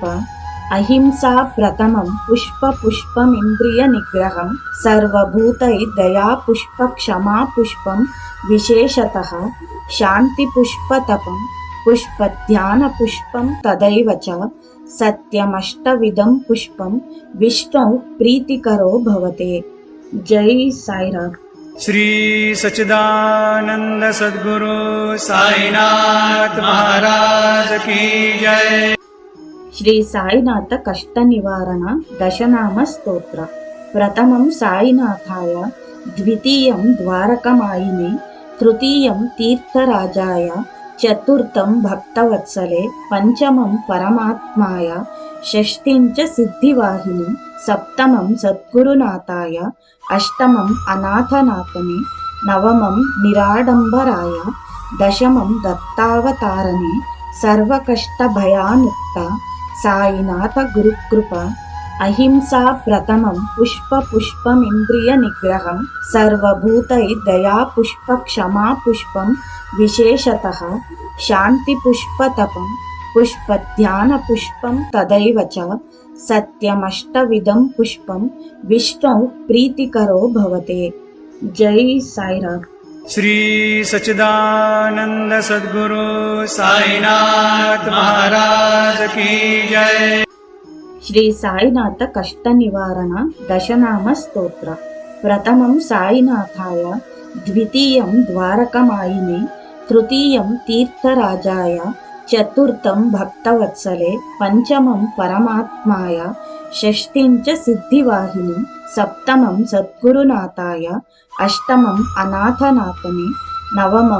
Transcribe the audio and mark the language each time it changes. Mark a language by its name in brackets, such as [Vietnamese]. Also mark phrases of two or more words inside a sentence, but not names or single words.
[Sanskrit] अहिंसा प्रथमं पुष्पमिंद्रिय निग्रहं, सर्वभूतै दया पुष्प क्षमा पुष्पं, विशेषतः शांति पुष्पतपं, पुष्पध्यान पुष्पं तदैव च. सत्यमष्टविधं पुष्पं विष्णु प्रीतिकरो भवते. [Hindi] जय साईराम. श्री सच्चिदानंद सद्गुरु साईनाथ महाराज की जय। [Sanskrit] श्री साईनाथ कष्ट निवारण दशनाम स्तोत्र. प्रथमं साईनाथाय, द्वितीयं द्वारकमायिने, तृतीयं तीर्थराजाय, चतुर्थं भक्तवत्सले, पंचमं परमात्माय, षष्ठिं च सिद्धिवाहिनि, सप्तमं सद्गुरुनाथाय, अष्टमं अनाथनाथने, नवमं निराडंबराय, दशमं दत्तावतारणे, सर्वकष्टभयानुक्त साईनाथ गुरुकृप. अहिंसा प्रथमं पुष्पमिंद्रिय निग्रहं, सर्वभूतै दया पुष्प क्षमा पुष्पं, विशेषतः शान्तिपुष्पतपं पुष्पध्यानपुष्पं तदैव च सत्यमष्टविधं पुष्पं विष्णौ प्रीतिकरो भवते। [Hindi] जय साईराम। श्री सच्चिदानंद सद्गुरु साईनाथ महाराज की जय। [Sanskrit] श्री साईनाथ कष्ट निवारण दशनाम स्तोत्र। प्रथमं साईनाथाय, द्वितीयं द्वारकमायिने, तृतीयं तीर्थराजाय, चतुर्थं भक्तवत्सले, पंचमं परमात्माय, षष्ठीं च सिद्धिवाहिनी, सप्तमं सद्गुरुनाथाय, अष्टमं अनाथनाथने, नवमं